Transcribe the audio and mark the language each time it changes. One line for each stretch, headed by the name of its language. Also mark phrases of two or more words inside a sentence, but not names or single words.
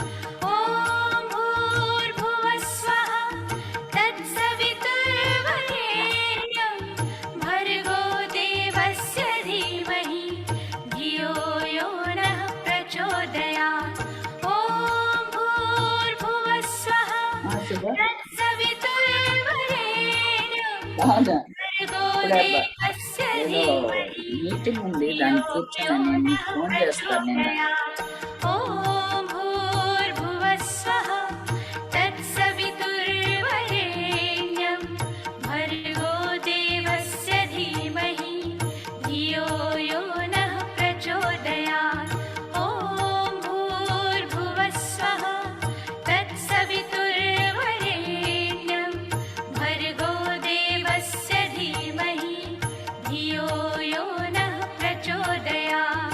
Sanskrit: ॐ भूर्भुवः स्वः तत्सवितुर्वरेण्यं भर्गो देवस्य धीमहि धियो यो नः प्रचोदयात्। ॐ भूर्भुवः स्वः तत्सवितुर्वरेण्यं देवस्य धीमहि
Telugu: మీటింగ్ ఉంది, దాన్ని కూర్చొని నేను మీకు ఫోన్ చేస్తాను నిన్న.
Sanskrit: ॐ भूर्भुवः स्वः तत्सवितुर्वरेण्यं भर्गो देवस्य धीमहि धियो यो नः प्रचोदयात्। ॐ भूर्भुवः स्वः तत्सवितुर्वरेण्यं भर्गो देवस्य धीमहि धियो यो नः प्रचोदयात्।